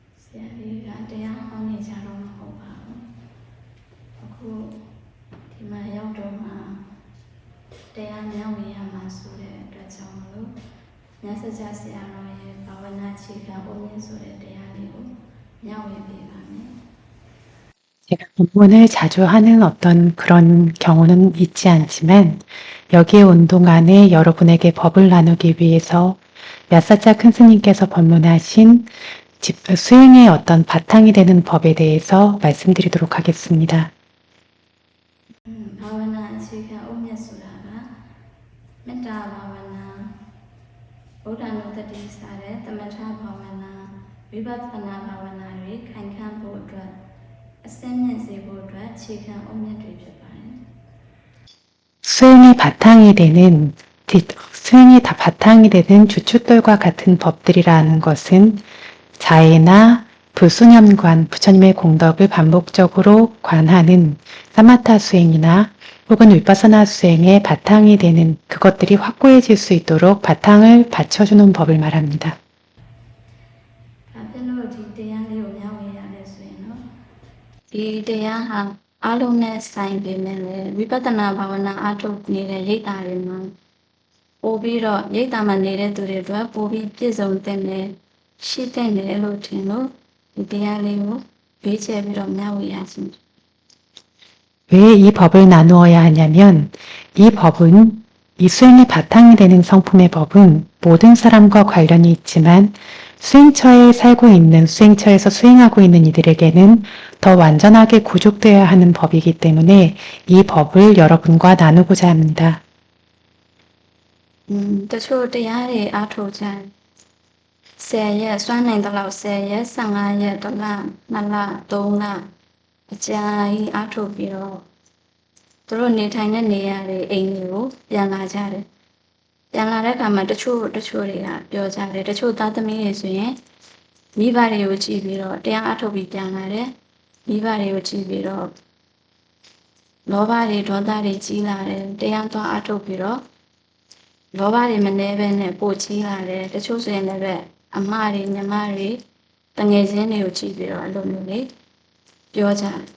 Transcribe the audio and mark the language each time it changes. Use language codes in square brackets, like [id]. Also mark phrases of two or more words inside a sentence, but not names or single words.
[my] ဆရာလေးကတရားဟောနေကြတော့မဟုတ်ပါဘူးအခုဒီမှာရောက်တော့မှတရားမျှဝေရမှာဆိုတဲ့အတွက်ကြောင့်မလို့မြတ်စွာဘုရားဆရာတော်ရဲ့ဘာဝနာအခြေခံအုံးမြင့်ဆိုတဲ့တရားလေးကိုမျှဝေပေးပါမယ် [ko] 제가 법문을 자주 하는 어떤 그런 경우는 있지 않지만 여기에 온 동안에 여러분에게 법을 나누기 위해서 야사자 큰 스님께서 법문하신 수행의 어떤 바탕이 되는 법에 대해서 말씀드리도록 하겠습니다. [my] 바와나 အခြေခံ အုတ်မြတ်ဆိုတာကမေတ္တာဘာဝနာဗုဒ္ဓနုတ္တိစတဲ့သမထဘာဝနာဝိပဿနာဘာဝနာတွေခိုင်ခန့်ဖို့အတွက်အစင်းမြင့်စေဖို့အတွက်အခြေခံအုတ်မြတ်တွေဖြစ်ပါတယ် [ko] 수행의 바탕이 되는 수행의 바탕이 되는 주춧돌과 같은 법들이라는 것은 자해나 불수념관, 부처님의 공덕을 반복적으로 관하는 사마타 수행이나 혹은 위파사나 수행의 바탕이 되는 그것들이 확고해질 수 있도록 바탕을 받쳐주는 법을 말합니다. [my] ဒါဖြစ်လို့ဒီတရားလေးကိုမျှဝေရတယ်ဆိုရင်တော့ဒီတရားဟာအားလုံးနဲ့ဆိုင်ပေမဲ့လည်းဝိပဿနာဘာဝနာအားထုတ်နေတဲ့ရိပ်တာတွေမှာပို့ပြီးတော့ရိပ်တာမှာနေတဲ့သူတွေအတွက်ပို့ပြီးပြည့်စုံတဲ့နဲ့ရှိတဲ့နဲ့လို့ထင်လို့ဒီတရားလေးကိုဘေးချဲပြီးတော့မျှဝေရခြင်း [ko] 왜 이 법을 나누어야 하냐면 이 법은 이 수행의 바탕이 되는 성품의 법은 모든 사람과 관련이 있지만 수행처에 살고 있는 수행처에서 수행하고 있는 이들에게는 더 완전하게 구족되어야 하는 법이기 때문에 이 법을 여러분과 나누고자 합니다. [my] တချို့တရားတွေအားထုတ်ကြ10ရက်စွမ်းနိုင်တဲ့လောက်10ရက်15ရက်တစ်လ2လ3လအကြာကြီးအားထုတ်ပြီးတော့သူတို့ နေထိုင်တဲ့နေရာတွေအိမ်တွေကိုပြန်လာကြတယ်ပြန်လာတဲ့အခါမှာတချို့တွေကပြောကြတယ်တချို့သားသမီးတွေဆိုရင်မိဘတွေကိုကြည့်ပြီးတော့တရားအားထုတ်ပြီးပြန်လာတယ်မိဘတွေကိုကြည့်ပြီးတော့လောဘတွေဒေါသတွေကြီးလာတယ်တရားသွားအားထုတ်ပြီးတော့လောဘတွေမနှဲပဲနဲ့ပို့ကြီးလာတယ်တချို့ဆိုရင်လည်းအမတွေညီမတွေတငယ်ချင်းတွေကိုကြည့်ပြီးတော့အဲ့လိုမျိုးလေးပြောကြတယ်